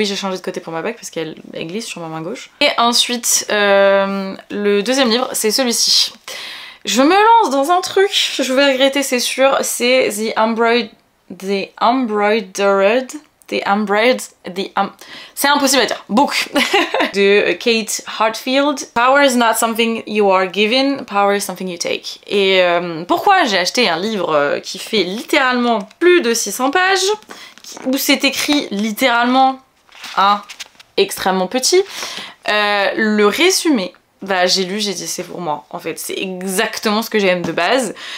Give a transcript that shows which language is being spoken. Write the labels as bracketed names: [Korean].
[French] Oui, j'ai changé de côté pour ma bague parce qu'elle glisse sur ma main gauche. Et ensuite, le deuxième livre, c'est celui-ci. Je me lance dans un truc, je vais regretter c'est sûr, c'est c'est impossible à dire, book de Kate Hartfield. [English] Power is not something you are given, power is something you take. [French] Et pourquoi j'ai acheté un livre qui fait littéralement plus de 600 pages, où c'est écrit littéralement extrêmement petit, le résumé, bah j'ai lu, j'ai dit c'est pour moi en fait, c'est exactement ce que j'aime de base.